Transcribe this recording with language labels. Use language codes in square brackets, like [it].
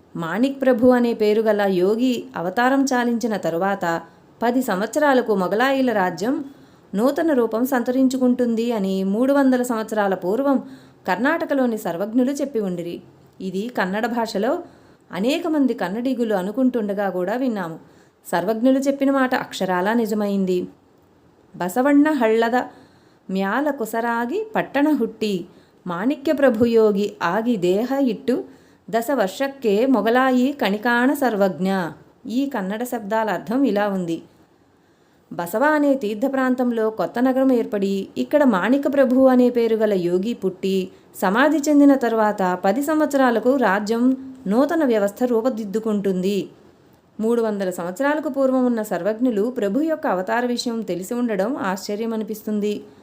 [te] మాణిక్ ప్రభు అనే పేరు గల యోగి అవతారం చాలించిన తరువాత 10 సంవత్సరాలకు మొగలాయిల రాజ్యం నూతన రూపం సంతరించుకుంటుంది అని 300 సంవత్సరాల పూర్వం కర్ణాటకలోని సర్వజ్ఞులు చెప్పి ఉండిరి. ఇది కన్నడ భాషలో అనేక మంది కన్నడిగులు అనుకుంటుండగా కూడా విన్నాము. సర్వజ్ఞులు చెప్పిన మాట అక్షరాలా నిజమైంది. [kn] బసవಣ್ಣ ಹಳ್ಳದ ಮ್ಯಾಲ ಕುಸರಾಗಿ ಪಟ್ಟಣ ಹುಟ್ಟಿ ಮಾಣಿಕ್ಯ ಪ್ರಭುಯೋಗಿ ಆಗಿ ದೇಹ ಇಟ್ಟು 10 ವರ್ಷಕ್ಕೆ మొగలాయి కణికాణ సర్వజ్ఞ. [te] ఈ కన్నడ శబ్దాల అర్థం ఇలా ఉంది. బసవ అనే తీర్థ ప్రాంతంలో కొత్త నగరం ఏర్పడి ఇక్కడ మాణిక ప్రభు అనే పేరు గల యోగి పుట్టి సమాధి చెందిన తర్వాత 10 సంవత్సరాలకు రాజ్యం నూతన వ్యవస్థ రూపుదిద్దుకుంటుంది. 300 సంవత్సరాలకు పూర్వం ఉన్న సర్వజ్ఞులు ప్రభు యొక్క అవతార విషయం తెలిసి ఉండడం ఆశ్చర్యం అనిపిస్తుంది.